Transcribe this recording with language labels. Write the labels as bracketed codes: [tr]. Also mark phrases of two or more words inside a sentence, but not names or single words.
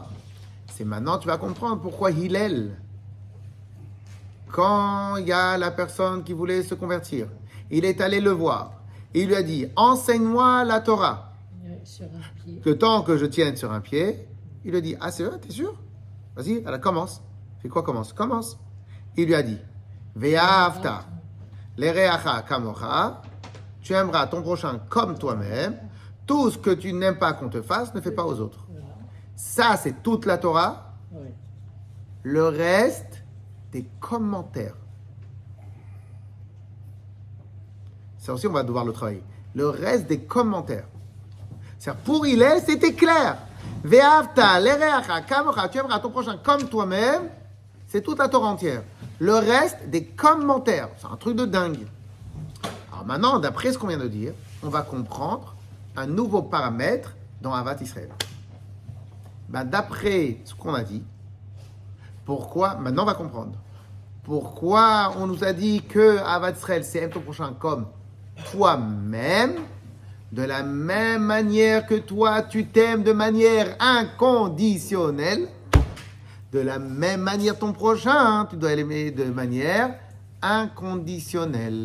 [fr] C'est maintenant, tu vas comprendre pourquoi Hillel, quand il y a la personne qui voulait se convertir, il est allé le voir. Et il lui a dit, enseigne-moi la Torah. Sur un pied. Le temps que je tienne sur un pied, il lui dit, ah c'est vrai, t'es sûr? Vas-y, alors commence. Fais quoi, commence? Il lui a dit, [he] ואהבת לרעך כמוך, [fr] tu aimeras ton prochain comme toi-même. Tout ce que tu n'aimes pas qu'on te fasse, ne fais pas aux autres. Voilà. Ça, c'est toute la Torah. Ouais. Le reste, des commentaires. Ça aussi, on va devoir le travailler. Le reste des commentaires. C'est-à-dire, pour Hillel, c'était clair. [he] ואהבת לרעך כמוך, [fr] tu aimeras ton prochain comme toi-même. C'est toute la Torah entière. Le reste, des commentaires. C'est un truc de dingue. Alors maintenant, d'après ce qu'on vient de dire, on va comprendre un nouveau paramètre dans [he] אהבת ישראל. [fr] Ben, d'après ce qu'on a dit, pourquoi, maintenant on va comprendre, pourquoi on nous a dit que [he] אהבת ישראל, [fr] c'est aime ton prochain comme toi-même, de la même manière que toi, tu t'aimes de manière inconditionnelle, de la même manière ton prochain, tu dois l'aimer de manière inconditionnelle.